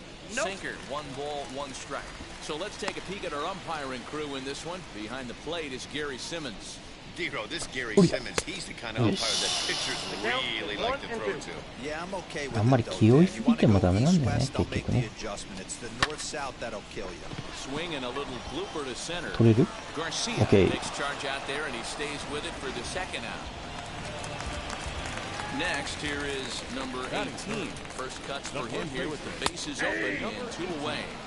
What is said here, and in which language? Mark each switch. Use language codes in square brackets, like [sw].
[en] Sinker, 1 ball, 1 strike. So let's take a peek at our umpiring crew in this one. Behind the plate is Gary Simmons. Dero, this Gary Simmons, he's the kind of umpire that pitchers really like to throw to. Yeah, I'm okay with [ja] あんまり気負いすぎてもダメなんだよね、結局ね。 [en] It's the north-south that'll kill you. Swing and a little blooper to center. [ja] 取れる [en] Garcia Okay. takes charge out there and he stays with it for the second out. Next, here is number 18. First cuts for him here with the bases open and 2 away.